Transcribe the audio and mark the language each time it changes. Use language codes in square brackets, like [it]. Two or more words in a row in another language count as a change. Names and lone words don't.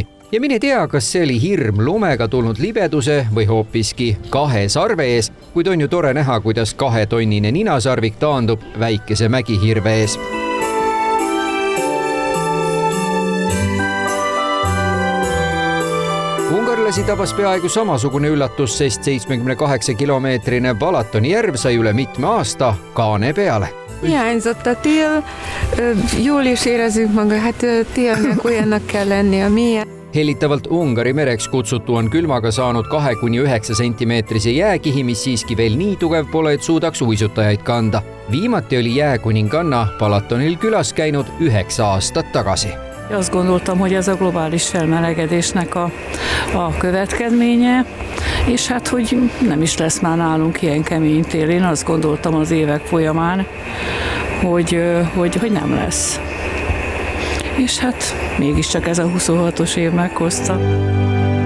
[et] Ja mine tea, kas see oli hirm lumega tulnud libeduse või hoopiski 2 sarve ees, kuid on ju tore näha, kuidas 2-tonnine ninasarvik taandub väikese mägihirve ees. Ungarlasi tabas peaaegu samasugune üllatus, sest 78-kilomeetrine Balatoni järv sai üle mitme aasta kaane peale. [hu] Hiányzott a tél, jól is érezzük maga, hát télnek olyannak kell lenni, a milyen. [et] Hellitavalt Ungari mereks kutsutu on külmaga saanud 2-9 sentimeetrise jääkihi, mis siiski veel nii tugev pole, et suudaks uisutajaid kanda. Viimati oli jääkuninganna Balatonil külas käinud 9 aastat tagasi. [hu] Azt gondoltam, hogy ez a globális felmelegedésnek a következménye, és hát, hogy nem is lesz már nálunk ilyen kemény tél. Én azt gondoltam az évek folyamán, hogy nem lesz. És hát mégiscsak ez a 26-os év meghozta.